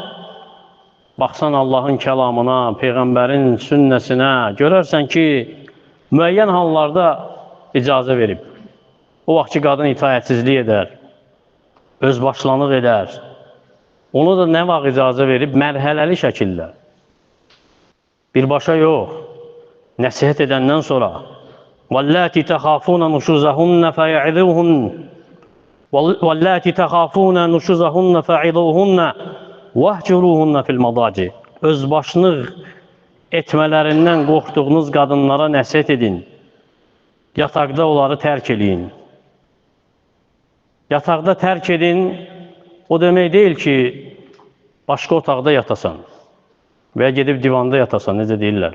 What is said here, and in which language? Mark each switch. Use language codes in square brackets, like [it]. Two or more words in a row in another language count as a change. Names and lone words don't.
[az] Baxsan Allahın kəlamına, Peyğəmbərin sünnəsinə, görərsən ki, müəyyən hallarda icazə verib. O vaxt ki, qadın itaətsizlik edər, özbaşlanıq edər. Onu da nə vaxt icazə verib? Mərhələli şəkildə. Birbaşa yox. Nəsihət edəndən sonra [ar] وَاللَّاتِ تَخَافُونَ نُشُوزَهُنَّ فَعِظُوهُنَّ وَهْجُرُوهُنَّ فِي الْمَضَاجِ. [az] Özbaşlıq etmələrindən qorxduğunuz qadınlara nəsihət edin. Yataqda onları tərk edin. Yataqda tərk edin, o demək deyil ki, başqa otaqda yatasan və ya gedib divanda yatasan, necə deyirlər.